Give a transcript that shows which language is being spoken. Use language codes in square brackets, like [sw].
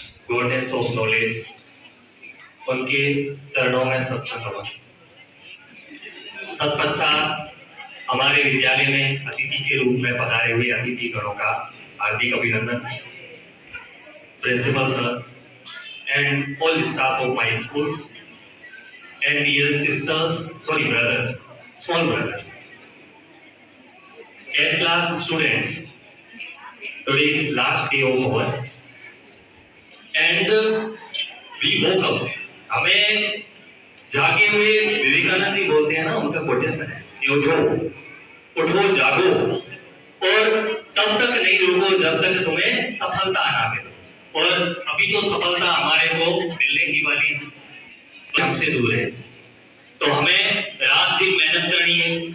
[en] goddess of knowledge, [hi] उनके चरणों में सत्ता नमन। तत्पश्चात हमारे विद्यालय में अतिथि के रूप में पधारे हुए अतिथि गणों का हार्दिक अभिनंदन। [en] Principal sir and all staff of my schools and dear sisters, sorry brothers, small brothers, 8th class students, today is last day of our and we woke up. [hi] हमें जागे हुए विवेकानंद जी बोलते हैं ना, उनका कोटेशन है कि उठो जागो और तब तक नहीं रुको जब तक तुम्हें सफलता ना मिले। और अभी तो सफलता हमारे को मिलने की वाली हमसे दूर है, तो हमें रात दिन मेहनत करनी है।